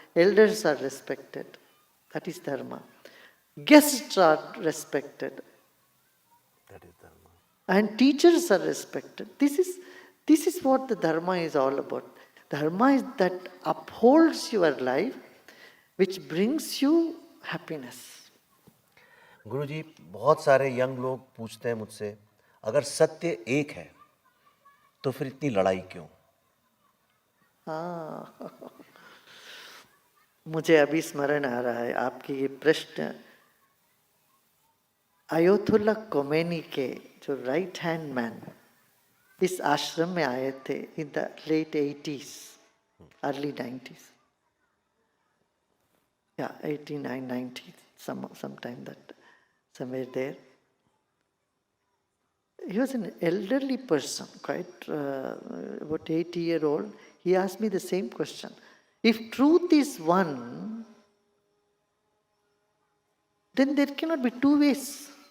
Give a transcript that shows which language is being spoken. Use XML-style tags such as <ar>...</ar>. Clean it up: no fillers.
<en>Elders are respected. That is dharma. Guests are respected. That is dharma. And teachers are respected. This is what the dharma is all about. Dharma is that upholds your life, which brings you happiness.</en> <hi>गुरुजी, बहुत सारे young लोग पूछते हैं मुझसे, अगर सत्य एक है तो फिर इतनी लड़ाई क्यों? हाँ, मुझे अभी स्मरण आ रहा है आपकी ये प्रश्न. अयोतुल्ला कोमेनी के जो राइट हैंड मैन इस आश्रम में आए थे</hi> <en>In the late 80s, early 90s. Yeah, 89, 90, sometime that, somewhere there. He was an elderly person, quite about 80-year-old. He asked me the same question. If truth is one, then there cannot be two ways.</en>